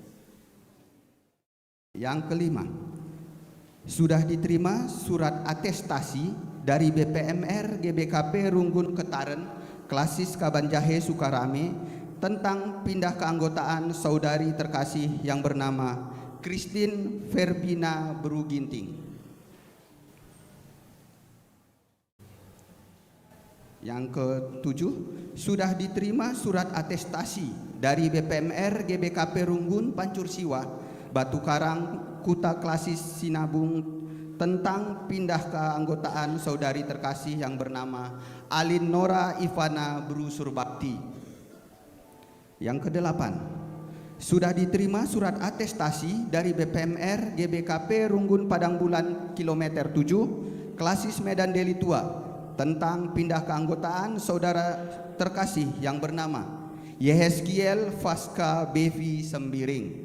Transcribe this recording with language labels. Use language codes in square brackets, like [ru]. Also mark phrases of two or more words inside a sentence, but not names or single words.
[id] Yang kelima, sudah diterima surat atestasi dari BPMR GBKP Runggun Ketaren Klasis Kabanjahe Sukarame tentang pindah keanggotaan saudari terkasih yang bernama Christine Verbina Beruginting. Yang ketujuh, sudah diterima surat atestasi dari BPMR GBKP Runggun Pancur Siwa Batu Karang Kuta Klasis Sinabung tentang pindah keanggotaan saudari terkasih yang bernama Alin Nora Ivana Brusur Bakti. Yang kedelapan, sudah diterima surat atestasi dari BPMR GBKP Runggun Padang Bulan kilometer 7 Klasis Medan Deli Tua tentang pindah keanggotaan saudara terkasih yang bernama Yehezkiel Faska Bevi Sembiring.